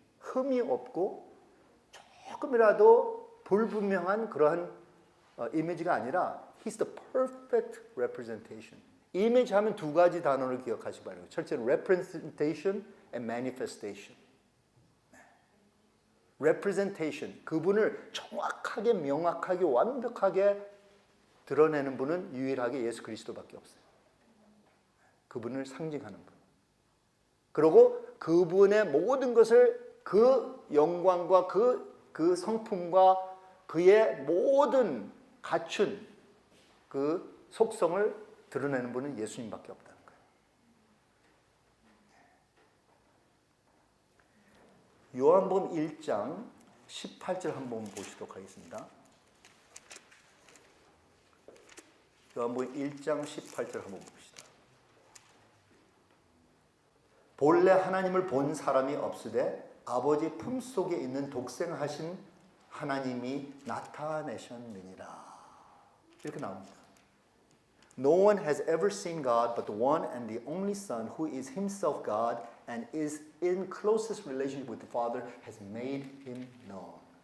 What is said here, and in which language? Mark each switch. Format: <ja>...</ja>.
<ko>흠이 없고 조금이라도 불분명한 그러한 이미지가 아니라</ko> <en>He's the perfect representation.</en> <ko>이미지 하면 두 가지 단어를 기억하시기 바랍니다. 첫째는</ko> <en>representation and manifestation.</en> <ko>representation, 그분을 정확하게 명확하게 완벽하게 드러내는 분은 유일하게 예수 그리스도밖에 없어요. 그분을 상징하는 분. 그리고 그분의 모든 것을 그 영광과 그 성품과 그의 모든 갖춘 그 속성을 드러내는 분은 예수님밖에 없다는 거예요. 요한복음 1장 18절 한번 보시도록 하겠습니다. 요한복음 1장 18절 한번 봅시다. 본래 하나님을 본 사람이 없으되 아버지 품속에 있는 독생하신 하나님이 나타내셨느니라. 이렇게 나옵니다.</ko> <en>No one has ever seen God but the one and the only Son who is himself God and is in closest relationship with the Father has made him known.</en>